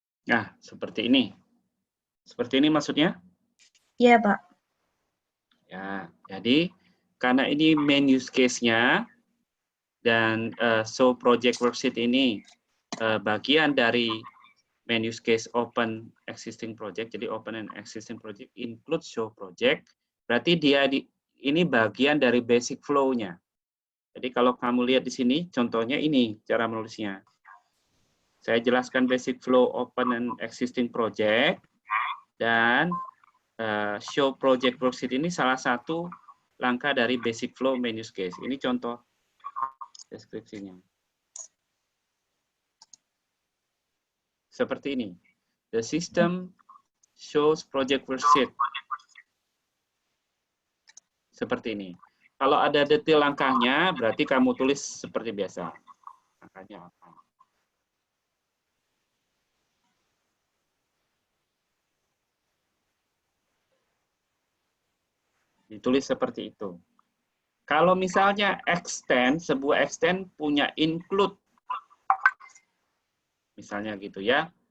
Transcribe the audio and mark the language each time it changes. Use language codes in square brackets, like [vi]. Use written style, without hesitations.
[id] Nah, seperti ini. Seperti ini maksudnya? Iya, Pak. Ya, jadi karena ini main use case-nya dan show project worksheet ini bagian dari main use case open existing project. Jadi open and existing project include show project. Berarti ini bagian dari basic flow-nya. Jadi kalau kamu lihat di sini, contohnya ini cara menulisnya. Saya jelaskan basic flow open and existing project, dan show project worksheet ini salah satu langkah dari basic flow main use case. Ini contoh deskripsinya. Seperti ini. [en] The system shows project worksheet. [id] Seperti ini. Kalau ada detail langkahnya, berarti kamu tulis seperti biasa. Langkahnya apa? Ditulis seperti itu. Kalau misalnya sebuah extend punya include, misalnya gitu ya.